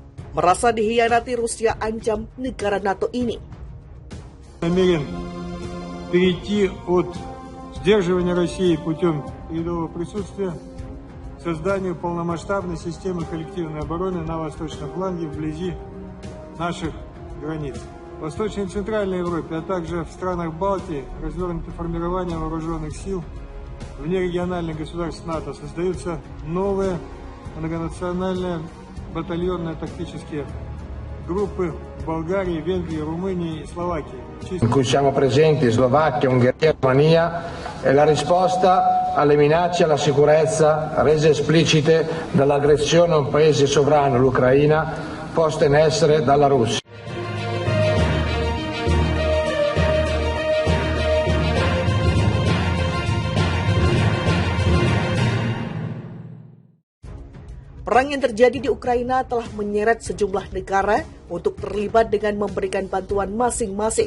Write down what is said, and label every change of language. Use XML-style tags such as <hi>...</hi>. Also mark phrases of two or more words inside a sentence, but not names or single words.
<id>merasa dikhianati Rusia ancam negara NATO ini.</id> <ru>Намерен перейти от сдерживания России путем передового присутствия к созданию полномасштабной системы коллективной обороны на восточном фланге вблизи наших границ. В Восточной и Центральной Европе, а также в странах Балтии развернуты формирования вооруженных сил внерегиональных государств НАТО. Создаются новые многонациональные батальонные тактические группы в Болгарии, Венгрии, Румынии и Словакии.</ru> <it>In cui siamo presenti Slovacchia, Ungheria e Romania, è la risposta alle minacce alla sicurezza rese esplicite dall'aggressione a un paese sovrano, l'Ucraina, posta in essere dalla Russia.</it> <id>Perang yang terjadi di Ukraina telah menyeret sejumlah negara untuk terlibat dengan memberikan bantuan masing-masing.</id>